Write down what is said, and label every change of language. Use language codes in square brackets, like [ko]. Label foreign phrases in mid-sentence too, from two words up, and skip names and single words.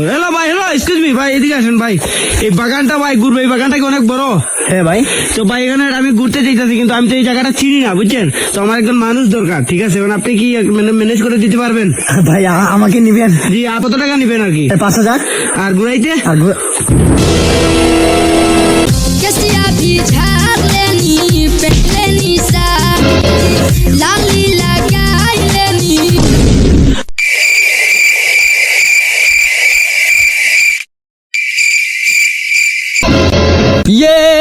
[bn] হ্যালো ভাই, হ্যালো [en] excuse me [bn] ভাই, এদিকে আসেন ভাই। এই বাগানটা ভাই ঘুরবে, এই বাগানটা কি অনেক বড়? হ্যাঁ ভাই। তো ভাই এখানে আমি ঘুরতে চাইতেছি, কিন্তু আমি তো এই জায়গাটা চিনি না, বুঝছেন? তো আমার একজন মানুষ দরকার, ঠিক আছে? মানে আপনি কি ম্যানেজ করে দিতে পারবেন? ভাই আমাকে নিবেন? জি, কত টাকা নিবেন আর কি? 5000। আর ঘুরাইতে? [bho] कसिया भी झाड़ लेनी, पेट लेनी सा, लाली लगाई लेनी। ইয়ে